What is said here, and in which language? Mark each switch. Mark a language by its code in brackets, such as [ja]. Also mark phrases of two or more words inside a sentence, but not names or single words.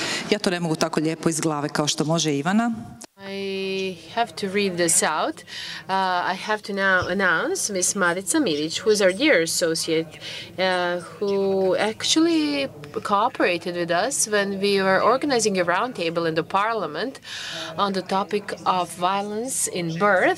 [hr] Ja to ne mogu tako lijepo iz glave kao što može Ivana. [en] I have to read this out. I have to now announce Ms. Marica Mirić, who is our dear associate, who actually cooperated with us when we were organizing a roundtable in the Parliament on the topic of violence in birth.